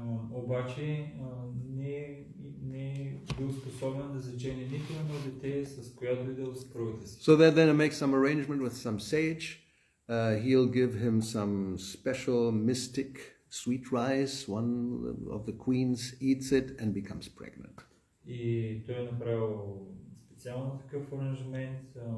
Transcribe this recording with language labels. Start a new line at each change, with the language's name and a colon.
Bulgarian: Обаче не е бил способен да зачене нито едно дете, с която и да е съпругата си.
English: So then make some arrangement with some sage. He'll give him some special mystic sweet rice. One of the queens eats it and becomes pregnant.
Bulgarian: И той е направил специално такъв аранжмент.